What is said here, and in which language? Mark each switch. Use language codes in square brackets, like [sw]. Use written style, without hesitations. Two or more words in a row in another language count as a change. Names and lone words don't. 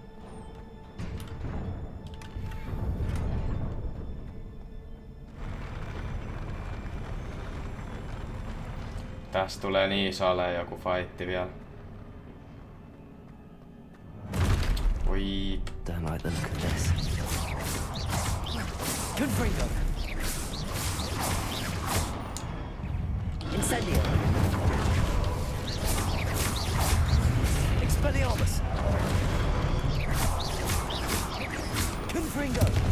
[fi] Tästä tulee niin salee joku fightti vielä. Oi. [en] Don't like the look of this. Confringo. Incendio. Expelliarmus. Confringo.